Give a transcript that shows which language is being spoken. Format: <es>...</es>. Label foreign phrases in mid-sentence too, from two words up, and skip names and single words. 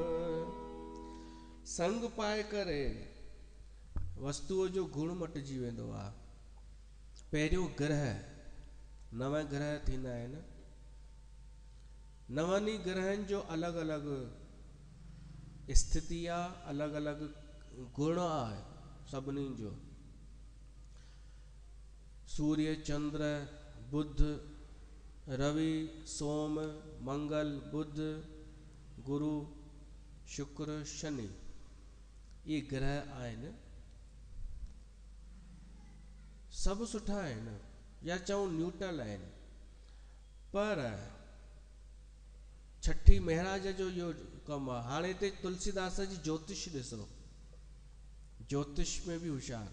<sd>संग पाए करे वस्तुअ जो गुण मटिजी वेंदो आहे। पहिरियों ग्रह, नव ग्रह थींदा आहिनि। नवनी ग्रहनि जो अलॻि अलॻि स्थिति आहे, अलॻि अलॻि गुण आहे सभिनी जो। सूर्य, चंद्र, बुध, रवि, सोम, मंगल, बुध, गुरु, शुक्र, शनि, ये ग्रह आहिनि। सभु सुठा आहिनि या चऊं न्यूट्रल आहिनि, पर छठी महाराज जो इहो कमु आहे। हाणे हिते तुलसीदास जी ज्योतिष ॾिसो, ज्योतिष में बि होशियारु।</sd>